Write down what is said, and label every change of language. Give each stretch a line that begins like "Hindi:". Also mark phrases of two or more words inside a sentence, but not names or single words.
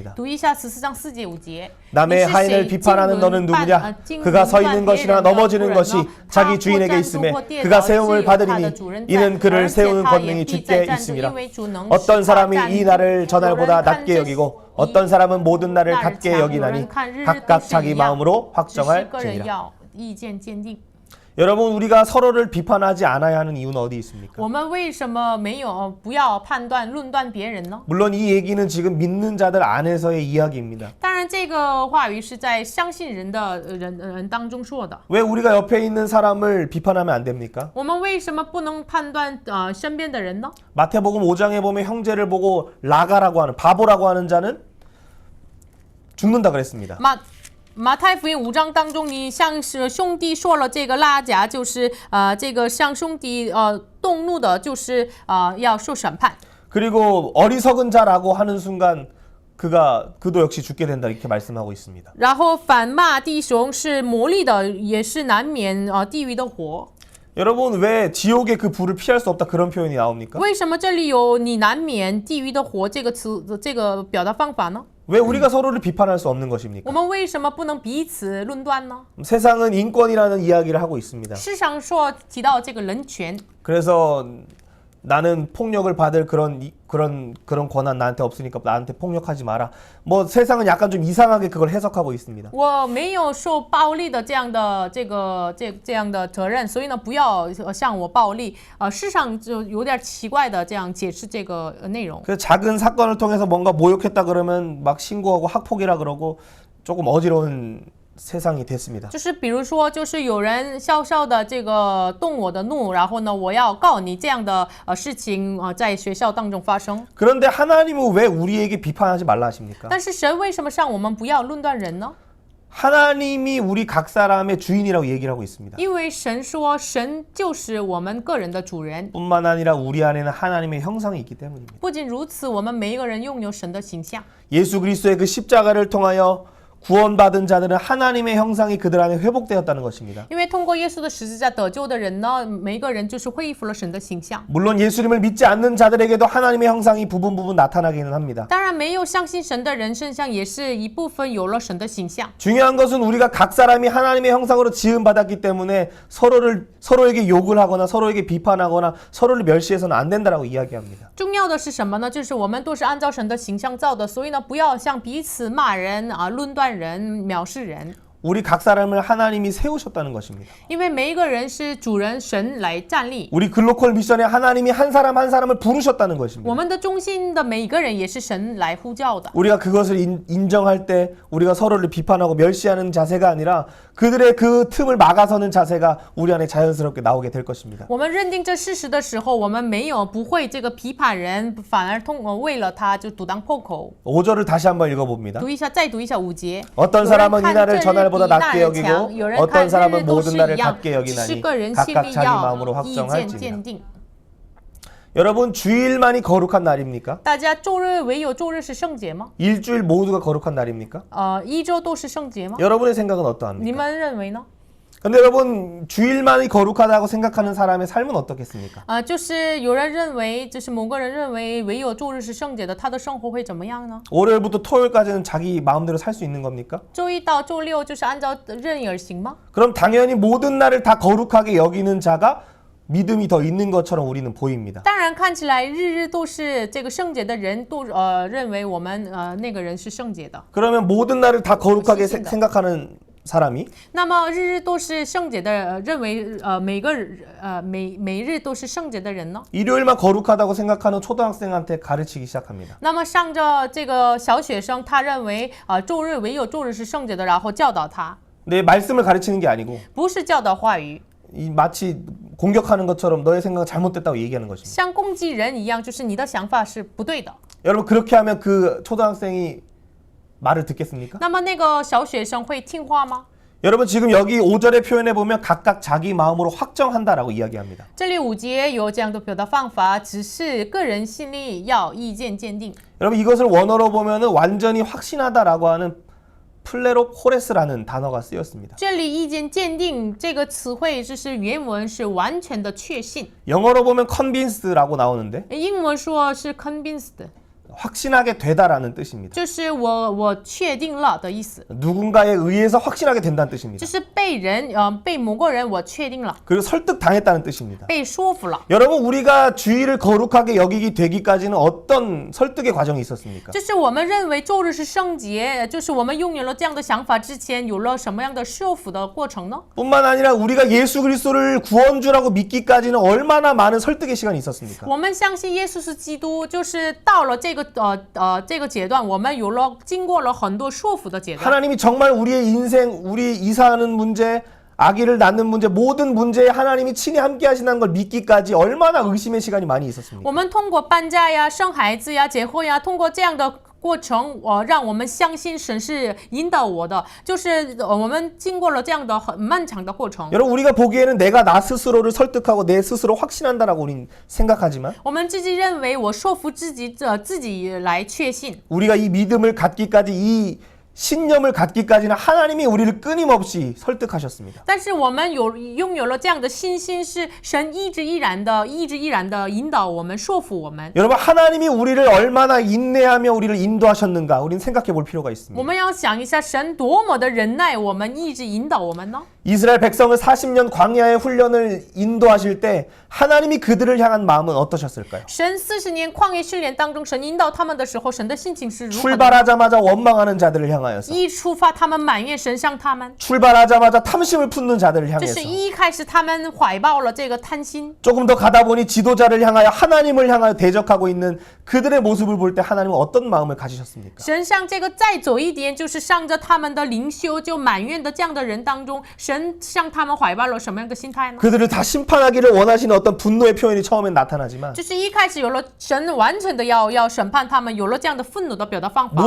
Chinese: 读一下14章4节5节。
Korean: 남의 하인을 비판하는 너는 누구냐? 그가 서 있는 것이나 넘어지는 것이 자기 주인에게 있음에 그가 세움을 받으리니 이는 그를 세우는 권능이 주께 있음이라. 어떤 사람이 이 날을 전날보다 낮게 여기고 어떤 사람은 모든 날을 같게 여기나니 각각 자기 마음으로 확정할지니라. 여러분 우리가 서로를 비판하지 않아야 하는 이유는 어디 있습니까?
Chinese: 我们为什么没有不要判断论断别人呢？
Korean: 물론 이 얘기는 지금 믿는 자들 안에서의 이야기입니다.
Chinese: 当然，这个话语是在相信人的人当中说的。
Korean: 왜 우리가 옆에 있는 사람을 비판하면 안 됩니까?
Chinese: 我们为什么不能判断身边的人呢？
Korean: 마태복음 5장에 보면 형제를 보고 라가라고 하는 바보라고 하는 자는 죽는다 그랬습니다.
Chinese: 马太福音5章当中，你向兄弟说了这个拉甲，就是这个向兄弟动怒的，就是要受审判。
Korean: 그리고 어리석은 자라고 하는 순간 그도 역시 죽게 된다 이렇게 말씀하고 있습니다.
Chinese: 然后反骂弟兄是魔力的，也是难免地狱的火。
Korean: 여러분 왜 지옥의 그 불을 피할 수 없다 그런 표현이 나옵니까?
Chinese: 为什么这里有你难免地狱的火这个词这个表达方法呢？
Korean: 왜 우리가 서로를 비판할 수 없는 것입니까?
Chinese: 我们为什么不能彼此论断呢？
Korean: 세상은 인권이라는 이야기를 하고 있습니다.
Chinese: 世上说提到这个人权，
Korean: 그래서 나는 폭력을 받을 그런 권한 나한테 없으니까 나한테 폭력하지 마라. 뭐 세상은 약간 좀 이상하게 그걸 해석하고 있습니다.
Chinese: 我没有受暴力的这样的责任，所以呢，不要向我暴力。世上就有点奇怪的这样解释这个内容。
Korean: 그래서 작은 사건을 통해서 뭔가 모욕했다 그러면 막 신고하고 학폭이라 그러고 조금 어지러운 세상이 됐습니다.
Chinese: 就是比如说，就是有人小小的这个动我的怒，然后呢，我要告你这样的事情在学校当中发生。
Korean: 그런데 하나님은 왜 우리에게 비판하지 말라 하십니까?
Chinese: 但是神为什么让我们不要论断人呢？
Korean: 하나님이 우리 각 사람의 주인이라고 얘기를 하고 있습니다.
Chinese: 因为神说，神就是我们个人的主人。
Korean: 뿐만 아니라 우리 안에는 하나님의 형상이 있기 때문입니다.
Chinese: 不仅如此，我们每一个人拥有神的形象。
Korean: 예수 그리스도의 그 십자가를 통하여 구원받은 자들은 하나님의 형상이 그들 안에 회복되었다는 것입니다.
Chinese: 因为通过耶稣的十字架得救的人呢，每一个人就是恢复了神的形象。
Korean: 물론 예수님을 믿지 않는 자들에게도 하나님의 형상이 부분 나타나기는 합니다.
Chinese: 当然，没有相信神的人身上也是一部分有了神的形象。
Korean: 중요한 것은 우리가 각 사람이 하나님의 형상으로 지음받았기 때문에 서로에게 욕을 하거나 서로에게 비판하거나 서로를 멸시해서는 안 된다라고 이야기합니다.
Chinese: 重要的是什么呢？就是我们都是按照神的形象造的，所以呢，不要向彼此骂人论断人、藐视人。
Korean: 우리 각 사람을 하나님이 세우셨다는 것입니다.
Chinese: 因为每一个人是主人神来站立。
Korean: 우리 글로컬 미션에 하나님이 한 사람을 부르셨다는 것입니다.
Chinese: 我们的中心的每一个人也是神来呼叫的。
Korean: 우리가 그것을 인정할 때 우리가 서로를 비판하고 멸시하는 자세가 아니라 그들의 그 틈을 막아서는 자세가 우리 안에 자연스럽게 나오게 될 것입니다.
Chinese: 我们认定这事实的时候，我们不会这个批判人，反而为了他就阻挡破口。
Korean: 5절을 다시 한번 읽어봅니다.
Chinese: 再读一下5节。
Korean: 어떤 사람은 이 날을 전날보다 낮게 여기고 어떤 사람은 모든 날을 같게 여기나니 각각 자기 마음으로 확정할지니라. 여러분 주일만이 거룩한 날입니까?
Chinese: 大家唯有周日是圣节吗？
Korean: 일주일 모두가 거룩한 날입니까?
Chinese: 一周都是圣节吗？
Korean: 여러분의 생각은 어떠합니까?
Chinese: 你们认为呢？
Korean: 근데 여러분 주일만이 거룩하다고 생각하는 사람의 삶은 어떻겠습니까?
Chinese: 就是有人认为，就是某个人认为唯有周日是圣洁的，他的生活会怎么样呢？
Korean: 월요일부터 토요일까지는 자기 마음대로 살 수 있는 겁니까?
Chinese: 周一到周六就是按照任意而行吗？
Korean: 그럼 당연히 모든 날을 다 거룩하게 여기는 자가 믿음이 더 있는 것처럼 우리는 보입니다.
Chinese: 当然看起来日日都是这个圣洁的人，都认为我们那个人是圣洁的。
Korean: 그러면 모든 날을 다 거룩하게 생각하는 사람이
Chinese: 那么日日都是圣洁的，认为每日都是圣洁的人呢？
Korean: 일요일만 거룩하다고 생각하는 초등학생한테 가르치기 시작합니다.
Chinese: 那么上着这个小学生，他认为周日唯有周日是圣洁的，然后教导他，
Korean: 내 말씀을 가르치는 게 아니고
Chinese: 不是教导话语，
Korean: 마치 공격하는 것처럼 너의 생각은 잘못됐다고 얘기하는 것입니다.
Chinese: 像攻击人一样，就是你的想法是不对的。
Korean: 여러분 그렇게 하면 그 초등학생이 말을 듣겠습니까?
Chinese: 那么那个小学生会听话吗？
Korean: 여러분 지금 여기 5절의 표현에 보면 각각 자기 마음으로 확정한다라고 이야기합니다.
Chinese: 这里5节有这样的表达方法，只是个人心里要意见坚定。
Korean: 여러분 이것을 원어로 보면은 완전히 확신하다라고 하는 플레로 포레스라는 단어가 쓰였습니다.
Chinese: 这里意见坚定这个词汇，就是原文是完全的确信，
Korean: 영어로 보면 convince라고 나오는데
Chinese: 英文说是 convinced，
Korean: 확신하게 되다라는 뜻입니다.
Chinese: 就是我确定了的意思，
Korean: 누군가에 의해서 확신하게 된다는 뜻입니다.
Chinese: 就是被某个人我确定了，
Korean: 그리고 설득당했다는 뜻입니다.
Chinese: 被说服了。
Korean: 여러분 우리가 주의를 거룩하게 여기기 되기까지는 어떤 설득의 과정이 있었습니까?
Chinese: 就是我们认为周日是圣洁，就是我们拥有了这样的想法之前，有了什么样的说服的过程呢？
Korean: 뿐만 아니라 우리가 예수 그리스도를 구원주라고 믿기까지는 얼마나 많은 설득의 시간이 있었습니까?
Chinese: 我们相信耶稣是基督，就是到了这个阶段，我们经过了很多说服的阶段。
Korean: 하나님이 정말 우리의 인생, 우리 이사하는 문제, 아기를 낳는 문제, 모든 문제에 하나님이 친히 함께 하신다는 걸 믿기까지 얼마나 의심의 시간이 많이 있었습니까?
Chinese: 我们通过搬家呀、生孩子呀、结婚呀，通过这样的过程，让我们相信神是引导我的，就是我们经过了这样的很漫长的过程。
Korean: 여러분 우리가 보기에는 내가 나 스스로를 설득하고 내 스스로 확신한다라고 우린 생각하지만
Chinese: 我们自己认为我说服自己来确信，
Korean: 우리가 이 믿음을 갖기까지 이 신념을 갖기까지는 하나님이 우리를 끊임없이 설득하셨습니다.
Chinese: 但是我们拥有了这样的信心，是神一直依然的引导我们，说服我们。
Korean: 여러분 하나님이 우리를 얼마나 인내하며 우리를 인도하셨는가 우리는 생각해 볼 필요가
Chinese: 我
Korean: 있습니다.
Chinese: 们要想一下，神多么的忍耐我们，一直引导我们呢？
Korean: 이스라엘 백성을 40년 광야의 훈련을 인도하실 때 하나님이 그들을 향한 마음은 어떠셨을까요?
Chinese: 神40年旷野训练当中，神引导他们的时候，神的心情是如何的？
Korean: 출발하자마자 원망하는 자들을 향하여서
Chinese: 一出发，他们埋怨神向他们，
Korean: 출발하자마자 탐심을 품는 자들을
Chinese: 这
Korean: 향해서
Chinese: 是一开始他们怀抱了这个贪心。
Korean: 조금 더 가다 보니 지도자를 향하여 하나님을 향하여 대적하고 있는 그들의 모습을 볼 때 하나님은 어떤 마음을 가지셨습니까?
Chinese: 神向这个再走一点，就是向着他们的领袖就埋怨的这样的人当中，神向他们怀抱了什么样的心态呢？
Korean: 그들을 다 심판하기를 원하시는 어떤 분노의 표현이 처음엔 나타나지만
Chinese: 就是一开始有了神完全的要审判他们，有了这样的愤怒的表达方法。